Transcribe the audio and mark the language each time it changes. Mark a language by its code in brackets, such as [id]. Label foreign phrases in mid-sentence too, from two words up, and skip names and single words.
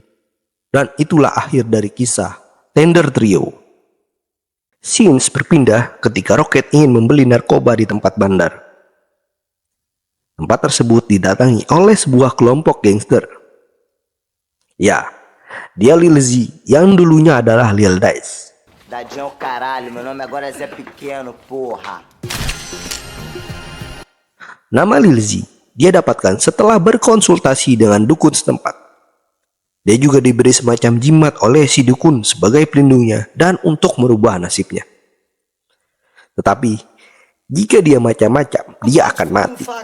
[id] Dan itulah akhir dari kisah Tender Trio. Scenes berpindah ketika Rocket ingin membeli narkoba di tempat bandar. Tempat tersebut didatangi oleh sebuah kelompok gangster. Ya, dia Lil Z yang dulunya adalah Lil Dice. [pt] Dadinho caralho, meu nome agora é Zé Pequeno, porra. [id] Nama Lil Z dia dapatkan setelah berkonsultasi dengan dukun setempat. Dia juga diberi semacam jimat oleh si dukun sebagai pelindungnya dan untuk merubah nasibnya. Tetapi jika dia macam-macam, dia akan mati.